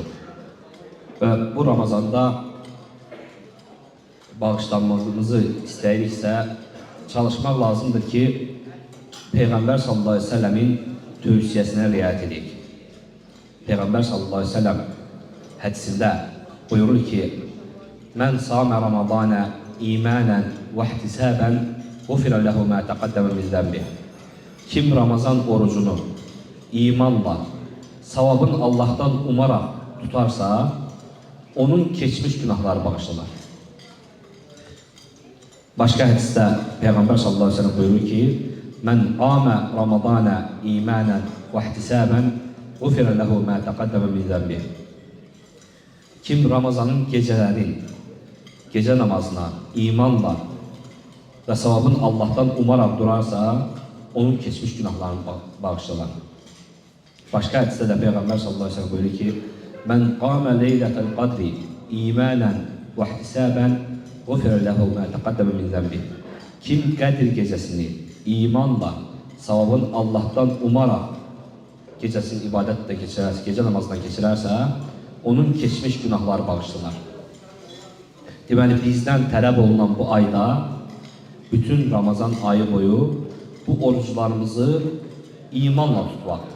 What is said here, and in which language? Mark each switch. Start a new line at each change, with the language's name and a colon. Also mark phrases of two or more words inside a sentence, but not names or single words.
Azerbaijani: Ve bu Ramazanda bağışlanmamızı istəyiriksə çalışmaq lazımdır ki Peygamber
Arabic: صلى الله عليه وسلم
Azerbaijani: tövsiyesine riayet edək.
Arabic: Peygamber صلى الله عليه وسلم
Azerbaijani: hədisində buyurur ki:
Arabic: "من صام رمضان إيمانا واحتسابا غُفِرَ لَهُ مَا تَقَدَّمَ مِنْ ذَنْبِهِ."
Turkish: Kim Ramazan orucunu imanla, savabın Allah'tan umarak tutarsa, onun geçmiş günahları bağışlanır. Başka hadiste Peygamber
Arabic: صلى الله عليه وسلم
Turkish: buyurur ki:
Arabic: "من قام رمضان إيمانا واحتسابا غُفِرَ لَهُ مَا تَقَدَّمَ مِنْ ذَنْبِهِ."
Turkish: Kim Ramazanın gece namazına imanla ve savabın Allah'tan umarak durarsa, onun geçmiş günahlarını bağışlar. Başka hadiste de Peygamber
Arabic: صلى الله عليه وسلم
Turkish: buyuruyor ki:
Arabic: "من قام ليلة القدر إيمانا واحتسابا
Turkish: غُفِرَ لَهُ مَا تَقَدَّمَ مِنْ ذَنْبِهِ." Kim Kadir gecesini imanla, savabın Allah'tan umarak gecesini ibadetle geçirerse, gece namazına geçirerse, onun geçmiş günahları bağışlanır.
Azerbaijani: Deməli, bizden tələb olunan bu ayda, bütün Ramazan ayı boyu bu oruçlarımızı imanla tutmaktır.